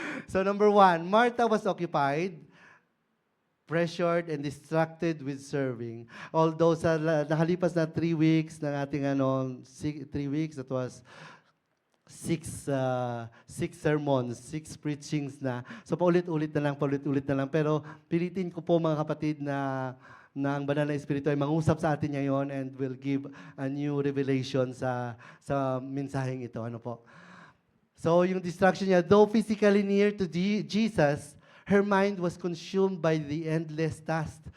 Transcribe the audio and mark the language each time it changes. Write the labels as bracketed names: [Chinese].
[English] So, number 1, Martha was occupied, pressured, and distracted with serving. [Filipino] Although sa nakalipas na 3 weeks ng ating 3 weeks, [English] that was 6 sermons, 6 preachings [Filipino] na. So paulit-ulit na lang. Pero pilitin ko po, mga kapatid, na ang banal na Espiritu ay mangusap sa atin ngayon [English] and will give a new revelation [Filipino] sa mensaheng ito. Ano po? [English] So yung distraction niya, though physically near to Jesus, her mind was consumed by the endless task.